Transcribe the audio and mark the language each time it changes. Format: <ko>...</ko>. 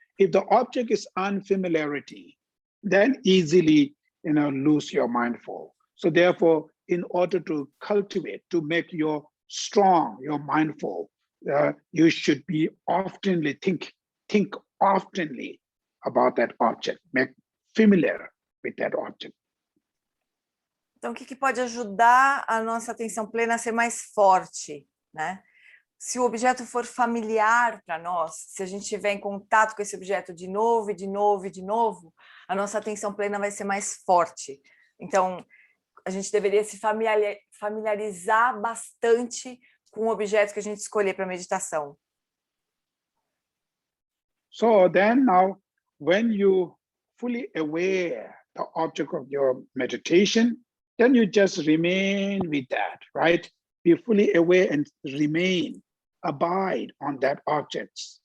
<en>If the object is unfamiliarity, then easily lose your mindful. So therefore, in order to cultivate, to make your strong, your mindful, you should be oftenly think oftenly about that object, make familiar with that object.</en> <pt>Então, o que pode ajudar a nossa atenção plena a ser mais forte, né? Se o objeto for familiar para nós, se a gente estiver em contato com esse objeto de novo, e de novo, e de novo, a nossa atenção plena vai ser mais forte. Então, a gente deveria se familiarizar bastante com o objeto que a gente escolher para meditação.</pt> <en>So then now, when you fully aware the object of your meditation, then you just remain with that, right? Be fully aware and remain, abide on that object.</en>